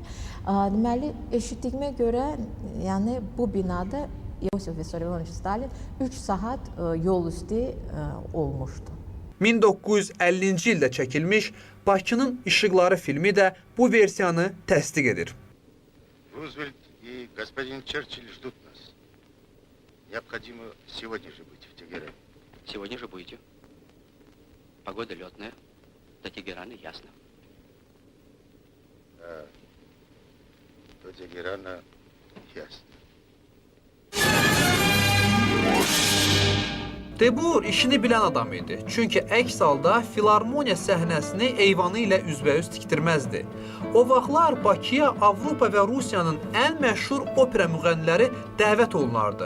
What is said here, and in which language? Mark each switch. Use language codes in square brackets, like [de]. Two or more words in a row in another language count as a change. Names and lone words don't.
[az] Deməli eşitdiyimə görə, yəni bu binada Yosif Vissarionoviç Stalin 3 saat yol üstü olmuşdu. 1950-ci ildə çəkilmiş Bakının İşıqları filmi də bu versiyanı təsdiq edir. [ru] Рузвельт и господин Черчилль ждут нас. Необходимо сегодня же быть в Тегеране. Сегодня же будете. Погода летная. До Тегерана ясно. А до Тегерана ясно. [az] Debur işini bilən adam idi. Çünki əks halda filarmoniya səhnəsini eyvanı ilə üzbəüz tikdirməzdi. O vaxtlar Bakıya Avropa və Rusiyanın ən məşhur opera müğənniləri dəvət olunardı.